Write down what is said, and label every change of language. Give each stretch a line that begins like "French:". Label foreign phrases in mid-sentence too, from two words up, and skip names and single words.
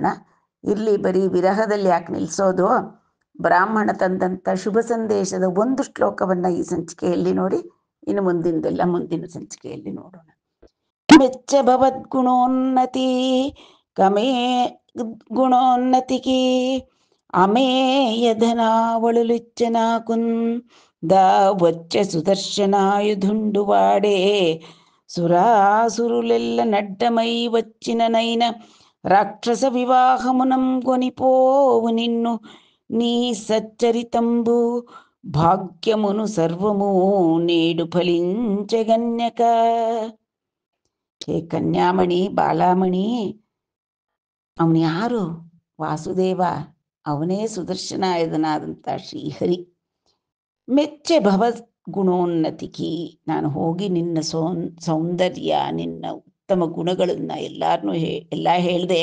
Kannada: ಇಲ್ಲಿ ಬರೀ ವಿರಹದಲ್ಲಿ ಯಾಕೆ ನಿಲ್ಲಿಸೋದು? ಬ್ರಾಹ್ಮಣ ತಂದಂಥ ಶುಭ ಸಂದೇಶದ ಒಂದು ಶ್ಲೋಕವನ್ನು ಈ ಸಂಚಿಕೆಯಲ್ಲಿ ನೋಡಿ, ಇನ್ನು ಮುಂದಿನದೆಲ್ಲ ಮುಂದಿನ ಸಂಚಿಕೆಯಲ್ಲಿ ನೋಡೋಣ.
Telugu: మెచ్చ భవద్గుణోన్నతి కమే గుణోన్నతిగె అమేయధనావళులిచ్చనాకున్ దా వచ్చె సుదర్శనాయుధుండు వాడే సురాసురులెల్ల నడ్డమై వచ్చిననైన రాక్షస వివాహమునం కొనిపోవు నిన్ను నీ సచ్చరితంబు భాగ్యమును సర్వము నేడు ఫలించగన్యక.
Kannada: ಹೇ ಕನ್ಯಾಮಣಿ, ಬಾಲಾಮಣಿ, ಅವನು ಯಾರು? ವಾಸುದೇವ, ಅವನೇ ಸುದರ್ಶನಾಯುಧನಾದಂಥ ಶ್ರೀಹರಿ.
Telugu: మెచ్చె భవ గుణోన్నతికి,
Kannada: ನಾನು ಹೋಗಿ ನಿನ್ನ ಸೌಂದರ್ಯ, ನಿನ್ನ ಉತ್ತಮ ಗುಣಗಳನ್ನು ಎಲ್ಲ ಹೇಳಿದೆ.